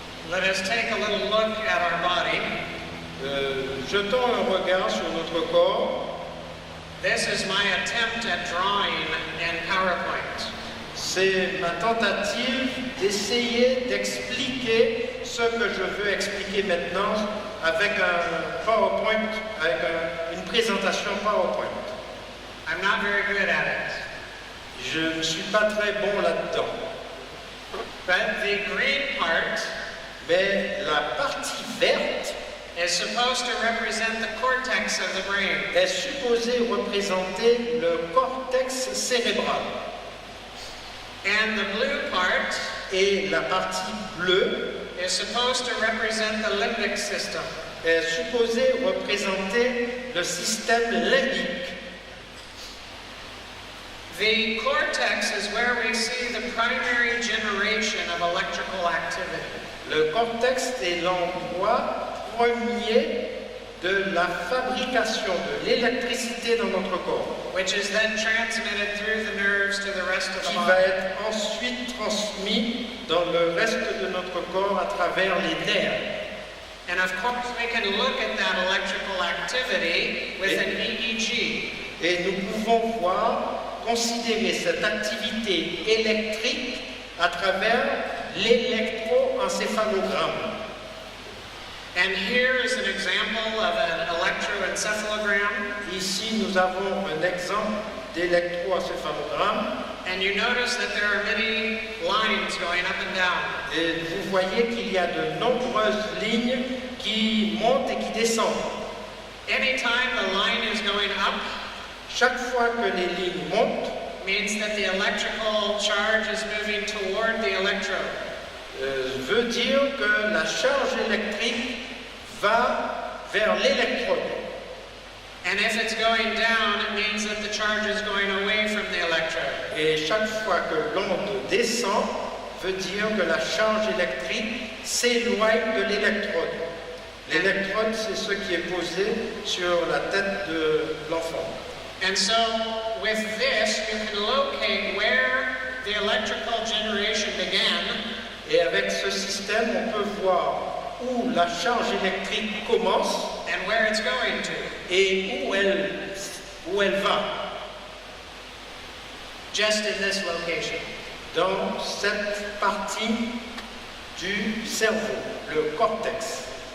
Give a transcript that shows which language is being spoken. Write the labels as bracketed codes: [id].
[en] let us take a little look at our body. [fr] jetons un regard sur notre corps. [en] This is my attempt at drawing in PowerPoint. [fr] C'est ma tentative d'essayer d'expliquer ce que je veux expliquer maintenant avec un PowerPoint, avec une présentation PowerPoint. [en] I'm not very good at it. [fr] Je ne suis pas très bon là-dedans. [en] But the green part [fr] Mais la partie verte [en] is supposed to represent the cortex of the brain. [fr] est supposée représenter le cortex cérébral. [en] And the blue part [fr] Et la partie bleue [en] is supposed to represent the limbic system. [fr] est supposée représenter le système limbique. [en] The cortex is where we see the primary generation of electrical activity. [fr] Le cortex est l'endroit premier de la fabrication de l'électricité dans notre corps, [en] which is then transmitted through the nerves to the rest of the [fr] qui va [en] body. [fr] être ensuite transmis dans le reste de notre corps à travers les nerfs. [en] And of course, we can look at that electrical activity with an EEG. [fr] Et nous pouvons voir, considérer cette activité électrique à travers l'électroencéphalogramme. [en] And here is an example of an electroencephalogram. [fr] Ici, nous avons un exemple d'électroencéphalogramme. [en] And you notice that there are many lines going up and down. [fr] Et vous voyez qu'il y a de nombreuses lignes qui montent et qui descendent. [en] Anytime the line is going up, [fr] Chaque fois que les lignes montent, [en] means that the electrical charge is moving toward the electrode. [fr] veut dire que la charge électrique va vers l'électrode. [en] And if it's going down, it means that the charge is going away from the electrode. [fr] Et chaque fois que l'onde descend, veut dire que la charge électrique s'éloigne de l'électrode. L'électrode, c'est ce qui est posé sur la tête de l'enfant. [en] And so, with this, you can locate where the electrical generation began, [fr] Et avec ce système, on peut voir où la charge électrique commence [en] and where it's going to. [fr] et où elle va, [en] Just in this location. [fr] dans cette partie du cerveau, le cortex.